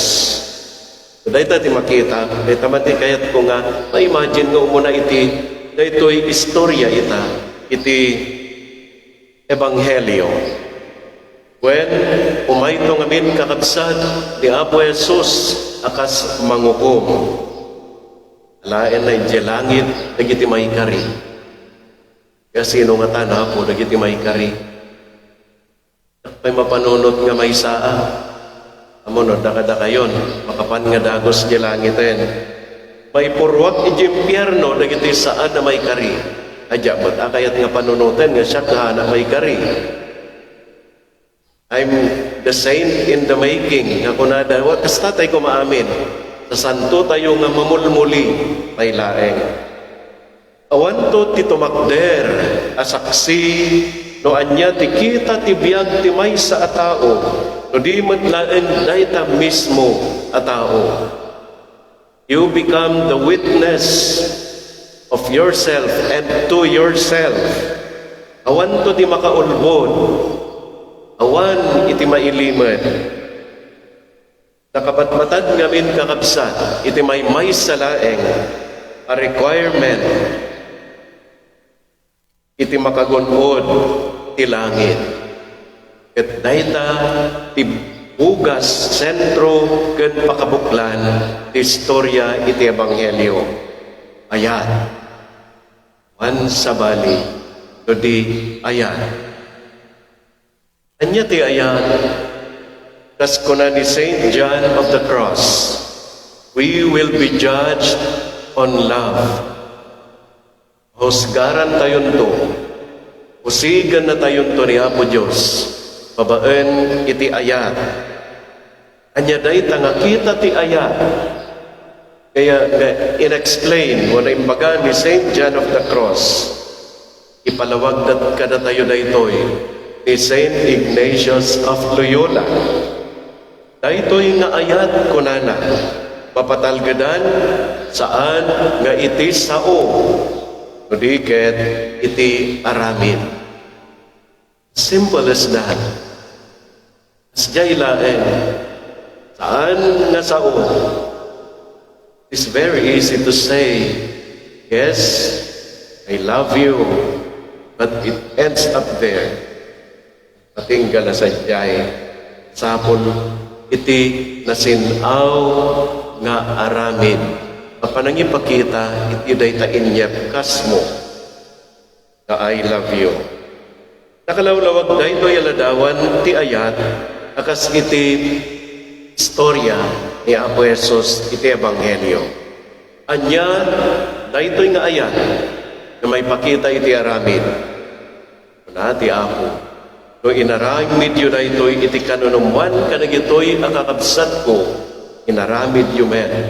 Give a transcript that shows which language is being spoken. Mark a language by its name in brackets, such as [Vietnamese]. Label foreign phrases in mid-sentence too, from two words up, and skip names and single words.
[Iloko] Dahita ti makita, dahita man ti kayat ko nga, ma-imagine nga umuna iti, dahito'y istorya ita, iti ebanghelyo. When umayto ngamin kakabsat, ni Apo Jesus, akas mangukom. Alaen na iti langit, dagiti may kari. Kaya sino nga tana po, dagiti may kari. May mapanunot nga may saa. Amunod, nakada kayon, makapan nga dagos di langiten. May purwak iti impyerno, dagiti saan na may kari. Adya, ba't akayat nga panunutan nga siya na may kari. [English] I'm the saint in the making. [Iloko] Nga kunada, wakas tatay ko maamin. Sa santo tayo nga mamulmuli, may laeng. Awan to ti tumakder, asaksi, no anya ti kita ti biyag ti may sa atao, no di matlaen dayta mismo atao. [English] You become the witness of yourself and to yourself. [Iloko] Awan to di makaulbod, awan iti mailimad. Nakabatmatad ngamin kakabsat, iti may sa laeng, a requirement iti makagunod ti langit. Ket dayta ti bugas sentro ken pakabuklan ti istorya iti ebanghelyo. Ayan. Wan sabali to di ayan. Anya ti ayan. Kas kuna ni Saint John of the Cross, [English] we will be judged on love. [Iloko] Husgaran tayon to. Usigan na tayon to ni Apo Diyos. Babaen iti ayat. Anya day tangakita ti ayat. Kaya in-explain wala imbaga ni Saint John of the Cross. Ipalawag dat kada tayo daytoy ni Saint Ignatius of Loyola. Daytoy nga ayat kunana. Papatalgadan saan nga iti sao. Nudiket iti aramid. [English] Simple as that. [Iloko] As jaylaen, saan nga sao? [English] It's very easy to say, yes, I love you, but it ends up there. [Iloko] Patinggal na sa jay, sapon iti nasinaw nga aramid. Apanang ipakita, iti dayta inyep kasmo na [English] I love you. [Iloko] Nakalawlawag dahito yaladawan ti ayat akas iti istorya ni Apo Jesus iti ebanghelyo. Anya dahito nga ayat na may pakita iti aramid. Kuna ti Apo, no inaramid yu dahito iti kanunumwan kanagitoy akakabsat ko, inaramid yu men.